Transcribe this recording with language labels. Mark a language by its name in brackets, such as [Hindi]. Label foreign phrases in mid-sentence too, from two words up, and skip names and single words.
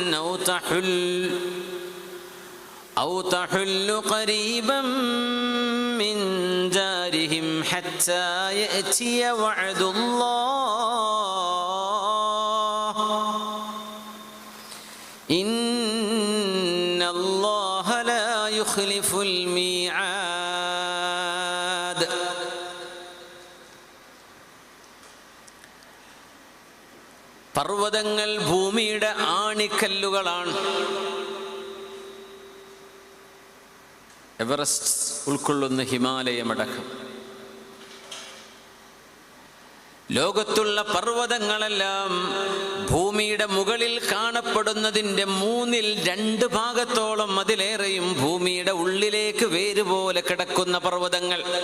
[Arabic] أو تحل قريبا من دارهم حتى يأتي وعد الله إن الله لا يخلف الميعاد. [Malayalam] പർവ്വതങ്ങൾ ഭൂമിയുടെ ആണിക്കല്ലുകളാണ്. എവറസ്റ്റ് ഉൾക്കൊള്ളുന്ന ഹിമാലയമടക്കം ലോകത്തുള്ള പർവ്വതങ്ങളെല്ലാം ഭൂമിയുടെ മുകളിൽ കാണപ്പെടുന്നതിൻ്റെ 2 ഭാഗത്തോളം അതിലേറെയും ഭൂമിയുടെ ഉള്ളിലേക്ക് വേരുപോലെ കിടക്കുന്ന പർവ്വതങ്ങൾ.